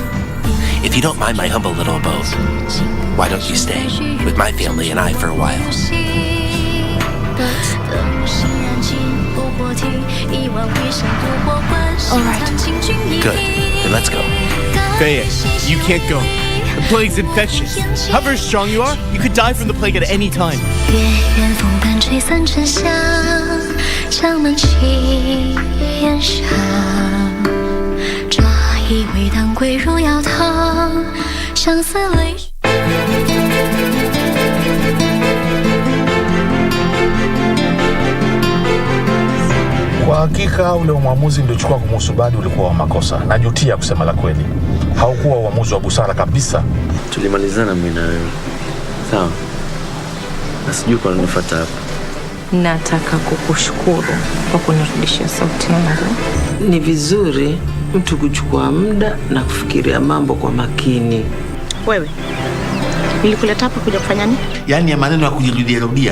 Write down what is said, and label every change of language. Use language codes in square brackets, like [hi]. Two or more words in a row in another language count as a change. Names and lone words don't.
[en] If you don't mind my humble little abode, why don't you stay with my family and I for a while? All right. Good. Then let's go. Fei, you can't go. The plague's infectious. However strong you are, you could die from the plague at any time. [zh] 月圆风般吹散沉香，香满青烟上。抓一味当归入药汤，相思泪。 [sw] Kwa hakika ule uamuzi niliochukua kumhusu Badi ulikuwa wa makosa. Najutia kusema la kweli. Haukuwa uamuzi wa busara kabisa. Tulimalizana mimi na wewe. Sawa. Na sijui kwa nini nifuata hapa. Nataka kukushukuru kwa kunirudishia sauti yangu. Ni vizuri mtu kuchukua muda na kufikiria mambo kwa makini. Wewe, nilikuleta hapa kuja kufanya nini? Yaani ya maneno ya kujirudia rudia.